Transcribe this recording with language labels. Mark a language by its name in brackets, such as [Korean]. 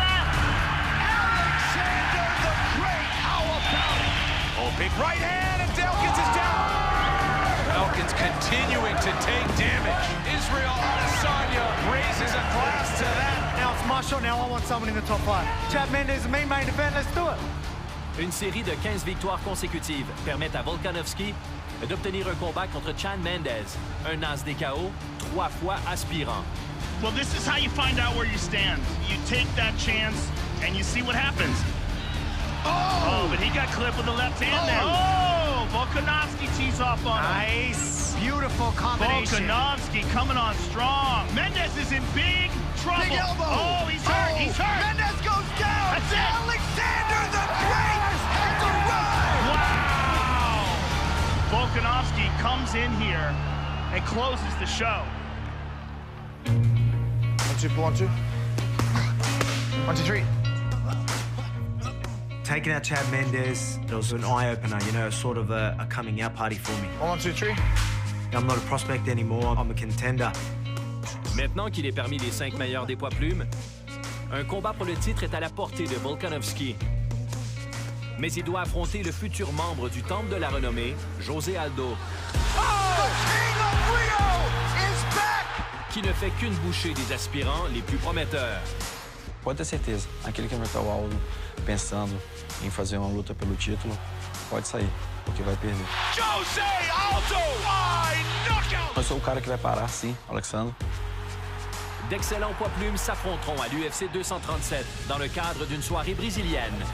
[English] Alexander the Great, how about it? Oh, big right hand, and Delkins is down. Delkins continuing to take damage. Israel Adesanya raises a glass to that. Now it's my show. Now I want someone in the top 5. Chad Mendes, the main event. Let's do it. [French] Une série de 15 victoires consécutives permettent à Volkanovski d'obtenir un combat contre Chad Mendes, un as des KO, 3 fois aspirant. [English] Well, this is how you find out where you stand. You take that chance, and you see what happens. Oh, but he got clipped with the left hand there. Oh, Volkanovski tees off on him. Nice. Beautiful combination. Volkanovski coming on strong. Mendes is in big trouble. Big elbow. Oh, he's hurt. Oh, He's hurt. Mendes goes down. That's it. Alexander the Great has arrived. Wow. Volkanovski comes in here and closes the show. 1, 2, 1, 2. 1, 2, 3. Taking out Chad Mendes, it was an eye-opener, you know, sort of a coming-out party for me. 1, 2, 3. I'm not a prospect anymore, I'm a contender. [French] Maintenant qu'il est parmi les 5 meilleurs des poids plumes, un combat pour le titre est à la portée de Volkanovski. Mais il doit affronter le futur membre du Temple de la Renommée, José Aldo. [English] Oh, the King of Rio is back! [French] Qui ne fait qu'une bouchée des aspirants les plus prometteurs. [Portuguese] Pode ter certeza, aquele que enfrentar o Aldo pensando em fazer uma luta pelo título, pode sair, porque vai perder. [English] Jose Aldo by knockout. [Portuguese] Eu sou o cara que vai parar, sim, Alexandre. [French] D'excellents poids plumes s'affronteront à l'UFC 237 dans le cadre d'une soirée brésilienne.